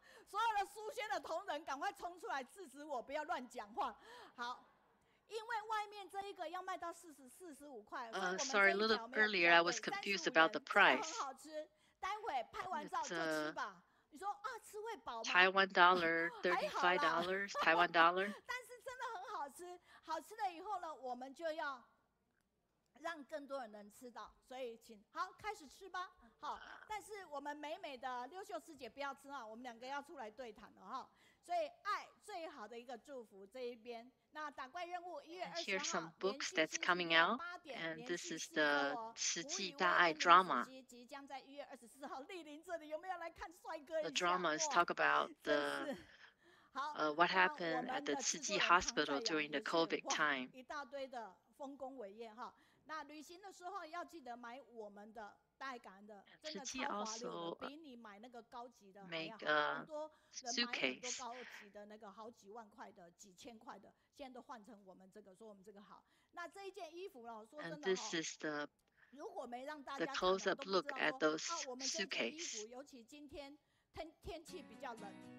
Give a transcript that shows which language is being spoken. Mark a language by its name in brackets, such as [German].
[Chinese] 所有的书轩的同仁，赶快冲出来制止我，不要乱讲话。好。因为外面这一个要卖到45块， [English] Sorry, a little earlier I was confused about the price. [Chinese] 很好吃，待会拍完照就吃吧。你说啊，吃会饱吗？ [English] Taiwan dollar, $35, Taiwan dollar. [Chinese] 但是真的很好吃，好吃了以后呢，我们就要让更多人能吃到，所以请好开始吃吧。好，但是我们美美的溜秀师姐不要吃啊，我们2个要出来对谈了哈。所以爱最好的一个祝福这一边。那打怪任务1月20号， [English] Here's some books that's coming out, and this is the 慈济大爱 drama. [Chinese] 即将在1月24号莅临这里，有没有来看帅哥？ [English] The drama is talk about the what happened at the 慈济 hospital during the COVID time. [Chinese] 一大堆的丰功伟业哈。那旅行的时候要记得买我们的大爱感恩的，真的超滑溜的，比你买那个高级的还要好。很多人买很多高级的那个好几万块的、几千块的，现在都换成我们这个，说我们这个好。那这一件衣服呢，说真的如果没让大家看都不知道说，我们这件衣服，尤其今天天气比较冷。